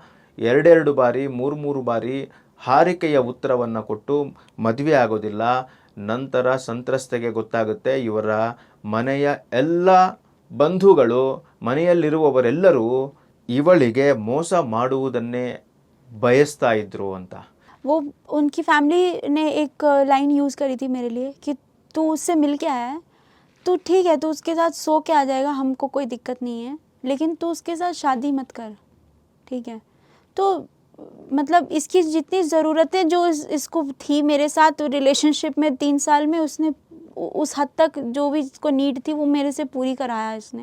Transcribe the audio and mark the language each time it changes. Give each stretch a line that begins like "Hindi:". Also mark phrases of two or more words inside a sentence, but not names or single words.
Kannada: 2 ಬಾರಿ 3 ಬಾರಿ ಹಾರಿಕೆಯ ಉತ್ತರವನ್ನು ಕೊಟ್ಟು ಮದುವೆ ಆಗೋದಿಲ್ಲ. ನಂತರ ಸಂತ್ರಸ್ತೆಗೆ ಗೊತ್ತಾಗುತ್ತೆ ಇವರ ಮನೆಯ ಎಲ್ಲ ಬಂಧುಗಳು, ಮನೆಯಲ್ಲಿರುವವರೆಲ್ಲರೂ ಇವಳಿಗೆ ಮೋಸ ಮಾಡುವುದನ್ನೇ ಬಯಸ್ತಾ ಇದ್ರು ಅಂತ.
Hindi: वो उनकी फैमिली ने एक लाइन यूज़ करी थी मेरे लिए कि तू उससे मिल के आया है, तू ठीक है, तू उसके साथ सो के आ जाएगा, हमको कोई दिक्कत नहीं है, लेकिन तू उसके साथ शादी मत कर, ठीक है। तो मतलब इसकी जितनी ज़रूरतें जो इसको थी मेरे साथ रिलेशनशिप में 3 साल में, उसने उस हद तक जो भी इसको नीड थी वो मेरे से पूरी कराया इसने।